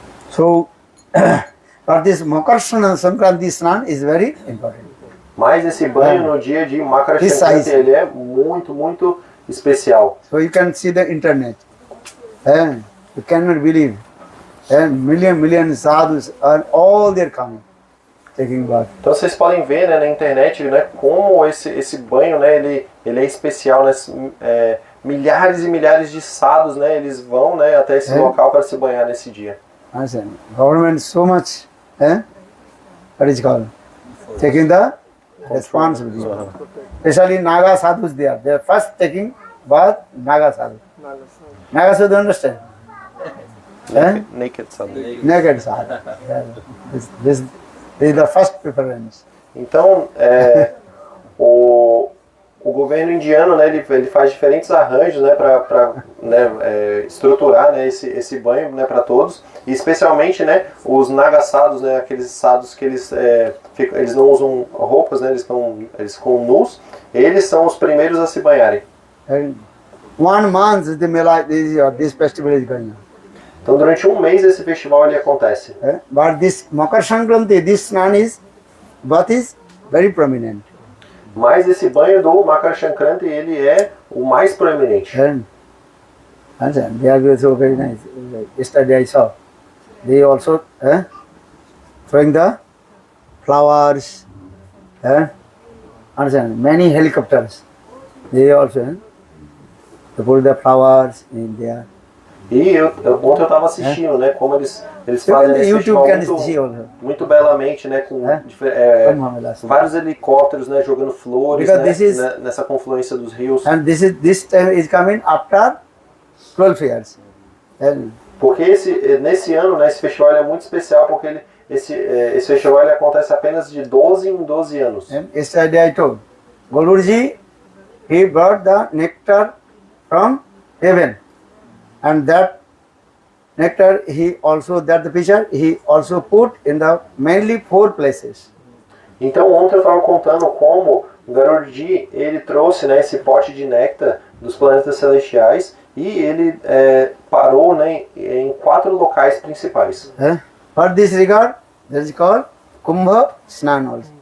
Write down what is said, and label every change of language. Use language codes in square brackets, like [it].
[en] So, for this Makar Sankranti Snan is very important. [pt] Mas esse banho no dia de Makara Sankranti, ele é muito, muito especial. [en] So you can see the internet. And you cannot believe. And million sadhus are all there coming, taking bath. [pt] Então vocês podem ver, né, na internet, né, como esse banho, né, ele é especial, né, milhares e milhares de sadhus, né, eles vão, né, até esse local para se banhar nesse dia. [en] Government so much, what is called, taking the responsibility. Especially Naga sadhus they are first taking bath, Naga sadhu. Naga sadhu understand? Naked sadhu. Naked sadhu. This is the first preference. [pt] Então, o governo indiano, né, ele faz diferentes arranjos, né, para né, estruturar, né, esse banho, né, para todos, e especialmente, né, os nagasados, né, aqueles sados que eles não usam roupas, né, eles ficam nus, eles são os primeiros a se banharem. [en] And 1 month the Mela, this festival is going on. [pt] Então durante um mês esse festival ele acontece. [en] But this Makar Sankranti, this snan is, bath is very prominent. [pt] Mas esse banho do Makar Sankranti, ele é o mais proeminente. [en] And they are also very nice. Yesterday I saw. They also throwing the flowers. Understand? Many helicopters. They also they put the flowers in there. [pt] E ontem eu estava assistindo, né, como eles fazem esse festival muito belamente, né, com vários helicópteros, né, jogando flores, né, nessa confluência dos rios. [en] And this time is coming after 12 years. [pt] Porque nesse ano, né, esse festival é muito especial porque esse festival ele acontece apenas de 12 em 12 anos. [en] Yesterday I told Guruji, he brought the nectar from heaven. And that nectar, he also put in the mainly 4 places. [pt] Então ontem eu estava contando como Garuji, ele trouxe, né, esse pote de néctar dos planetas celestiais e ele parou, né, em 4 locais principais. [en] For this regard, that is called Kumbha Snan also.